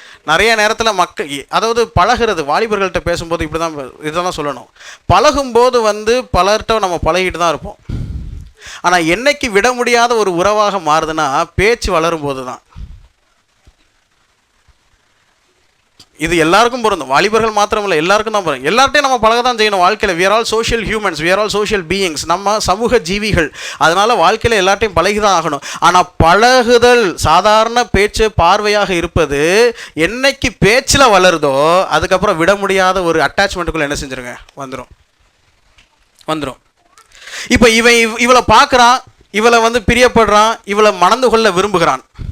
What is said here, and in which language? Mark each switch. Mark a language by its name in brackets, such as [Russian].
[Tamil] நிறைய நேரத்தில் மக்கள், அதாவது பழகிறது, வாலிபர்கள்ட்ட பேசும்போது இப்படி தான், இதுதான் சொல்லணும். பழகும்போது வந்து பலர்கிட்ட நம்ம பழகிட்டு தான் இருப்போம். ஆனால் என்னைக்கு விட முடியாத ஒரு உறவாக மாறுதுன்னா பேச்சு வளரும்போது தான். இது எல்லாருக்கும் பொருந்தும், வாலிபர்கள் மாத்திரம் இல்லை, எல்லாருக்கும் தான் பொருந்தும். எல்லார்ட்டையும் நம்ம பழக தான் செய்யணும். [English] வாழ்க்கையில் we are all social humans, we are all social beings. [Tamil] நம்ம சமூக ஜீவிகள், அதனால் வாழ்க்கையில் எல்லார்ட்டையும் பழகி தான் ஆகணும். ஆனால் பழகுதல், சாதாரண பேச்சு, பார்வையாக இருப்பது என்னைக்கு பேச்சில் வளருதோ அதுக்கப்புறம் விட முடியாத ஒரு அட்டாச்மெண்ட்டுக்குள்ளே என்ன செஞ்சுருங்க, வந்துடும். இப்போ இவளை பார்க்குறான், இவளை வந்து பிரியப்படுறான், இவளை மணந்து கொள்ள விரும்புகிறான்.